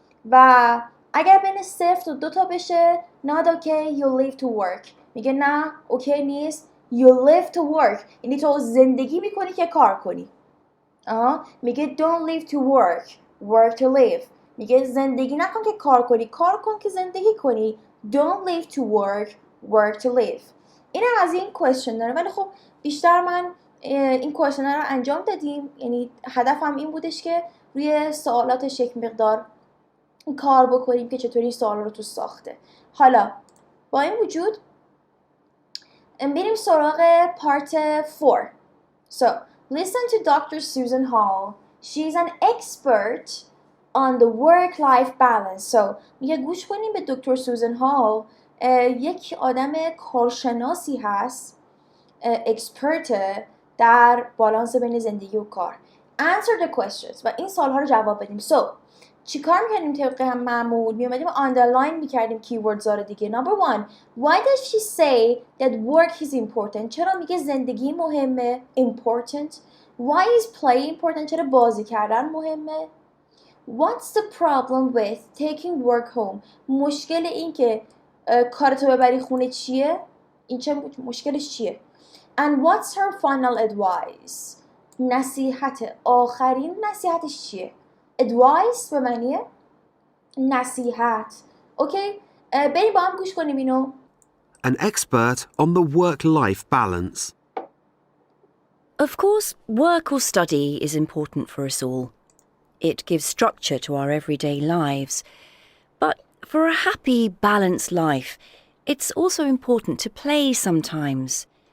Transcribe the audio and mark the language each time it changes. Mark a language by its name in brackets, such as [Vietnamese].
[Persian] و اگر بین 0 تا 2 تا بشه [English] not okay you live to work، [Persian] میگه نه اوکی نیست [English] you live to work، [Persian] یعنی تو زندگی میکنی که کار کنی. میگه [English] don't live to work work to live، [Persian] میگه زندگی نکن که کار کنی، کار کن که زندگی کنی. [English] don't live to work work to live. [Persian] این هم از این کوئسشن داره، ولی خب بیشتر من این کوئسشن رو انجام دادیم، یعنی هدفم این بودش که روی سوالاتش یک مقدار کار بکنیم که چطوری این سوال رو تو ساخته. حالا با این وجود بریم سراغ پارت 4. [English] So listen to Dr. Susan Hall. She's an expert on the work-life balance. [Persian] So میگه گوش کنیم به دکتر سوزن هال، یک آدم کارشناسی هست، اکسپرت در بالانس بین زندگی و کار. [English] Answer the questions [Persian] و این سوالها رو جواب بدیم. So چیکار میکنیم طبق هم معمول؟ میومدیم آندرلاین میکردیم کیوردز ها رو دیگه. [English] Number 1 why does she say that work is important؟ [Persian] چرا میگه زندگی مهمه؟ [English] important. Why is play important؟ [Persian] چرا بازی کردن مهمه؟ [English] What's the problem with taking work home؟ [Persian] مشکل این که کارتو ببری خونه چیه؟ این چه مشکلش چیه؟ [English] And what's her final advice؟ [Persian] نصیحت آخرین نصیحتش چیه؟ advice به معنی نصیحت. اوکی؟ بریم با هم گوش کنیم اینو. [English] An expert on the work-life balance. Of course, work or study is important for us all. It gives structure to our everyday lives. But for a happy, balanced life, it's also important to play sometimes.